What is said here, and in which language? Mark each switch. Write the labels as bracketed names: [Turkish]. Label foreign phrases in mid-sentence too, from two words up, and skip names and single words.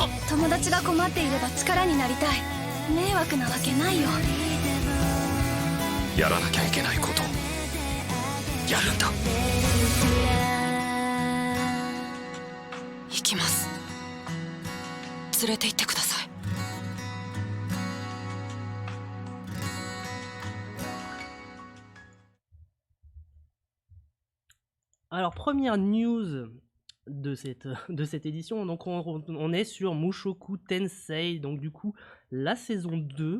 [Japanese] 友達が困っていれば力になりたい。迷惑なわけないよ。やらなきゃいけないことやるんだ。行きます。連れて行ってください。 [French] Alors, première news de cette édition, donc on est sur Mushoku Tensei, donc du coup la saison 2.